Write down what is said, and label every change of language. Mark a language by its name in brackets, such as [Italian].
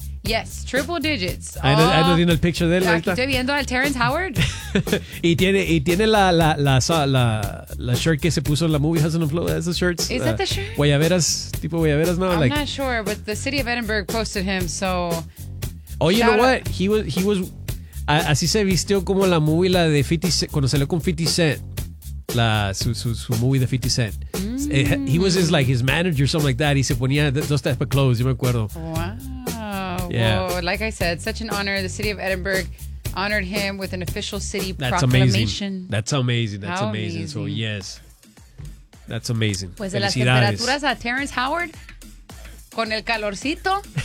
[English] Yes, triple digits. [Spanish] Ando viendo el picture de él. Aquí estoy viendo al Terrence Howard. y tiene la shirt que se puso en la movie Hustle and Flow. [English] That's the shirts. Is that the shirt? [Spanish] Guayaberas, tipo guayaberas, ¿no? [English] I'm not sure, but the city of Edinburgh posted him, so. Oh, you know what? He was [Spanish] así se vistió como la movie, la de 50 Cent, cuando salió con 50 Cent. Su movie de 50 Cent. [English] He was his, like, his manager, something like that. [Spanish] Y se ponía dos tapas de clothes, yo me acuerdo. [English] Wow. Yeah. Whoa. Like I said, such an honor. The city of Edinburgh honored him with an official city proclamation. That's amazing. That's amazing. So, yes. That's amazing. [Spanish] Pues de las temperaturas a Terrence Howard, con el calorcito.